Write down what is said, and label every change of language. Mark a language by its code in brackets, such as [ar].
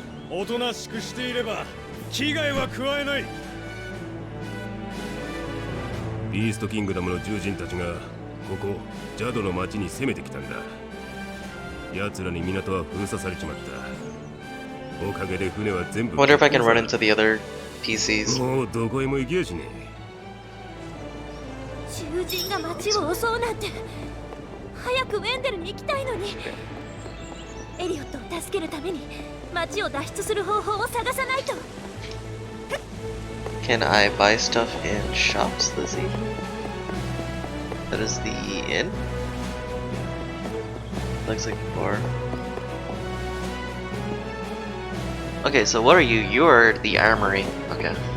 [ja] おとなしくしていれば危害は加えない。ビーストキングダムの獣人たちがここジャドの町に攻めてきたんだ。奴らに港は封鎖されちまった。おかげで船は全部。 [en] Wonder if I can run into the other PCs. [ja] もうどこへも行けやしね囚人が町を襲うなんて。早くウェンデルに行きたいのに。エリオットを助けるために町を脱出する方法を探さないと。 [en] Can I buy stuff in shops this evening? That is the inn? Looks like a bar. Okay, so what are you? You are the armory. Okay.